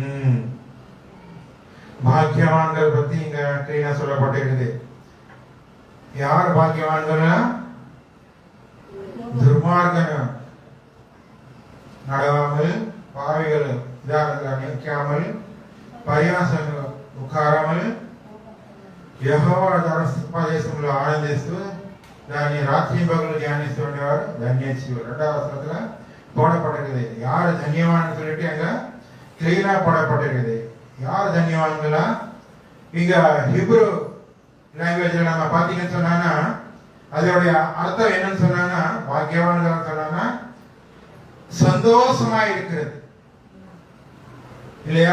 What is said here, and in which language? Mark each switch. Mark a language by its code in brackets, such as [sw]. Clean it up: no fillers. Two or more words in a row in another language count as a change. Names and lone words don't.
[ta] பாக்கியவான்கள் பத்தி இங்க கிளீனா சொல்லப்பட்டிருக்குது. யார் பாக்கியவான்கள்? துர்மார்கன் நடவாமல், பாவிகள் நிற்காமல், பரியாசம் [te] ఉకారమని యెహోవా ధర్మోపదేశంలో ఆనందిస్తూ దాన్ని రాత్రి పగలు ధ్యానిస్తూ ఉండేవారు ధన్యజీవులు. [ta] 2వ வசனத்துல போடப்பட்டிருக்குது. யார் ధన్యவான்னு சொல்லிட்டு அங்க கிளீனா போடப்பட்டிருக்குது. யார் ధన్యவான்களா? இங்க ஹிப்ரு லாங்குவேஜ்ல நம்ம பாத்தீங்கன்னு சொன்னா அதோடைய அர்த்தம் என்னன்னு சொன்னா பாக்கியவான்கள் சொன்னா சந்தோஷமா இருக்கிறது இல்லையா?